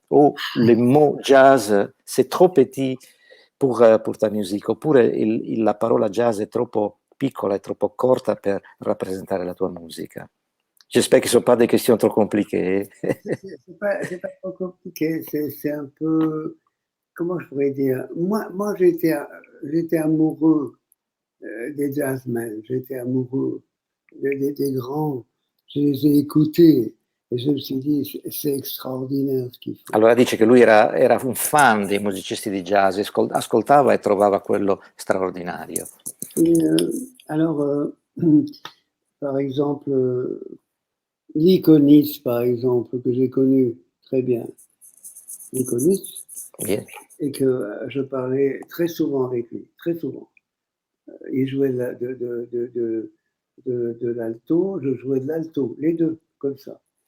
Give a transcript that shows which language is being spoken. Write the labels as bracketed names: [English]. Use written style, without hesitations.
[French] Ou le mot jazz, c'est trop petit pour ta [Italian] musica? Oppure la parola jazz è troppo piccola, è troppo corta per rappresentare la tua musica? [French] J'espère que ce ne sont pas des questions trop compliquées. C'est pas trop compliqué, c'est un peu, comment je pourrais dire, moi j'étais amoureux des jazzmen, j'étais amoureux des grands, je les ai écoutés et je me suis dit, c'est extraordinaire ce qu'ils font. [Italian] Allora dice che lui era un fan dei musicisti di jazz, ascoltava e trovava quello straordinario. [French] Et alors, par exemple, l'Iconis, par exemple, que j'ai connu très bien, l'Iconis, Yeah. et que je parlais très souvent avec lui, très souvent. Il jouait de l'alto, je jouais de l'alto, les deux, comme ça.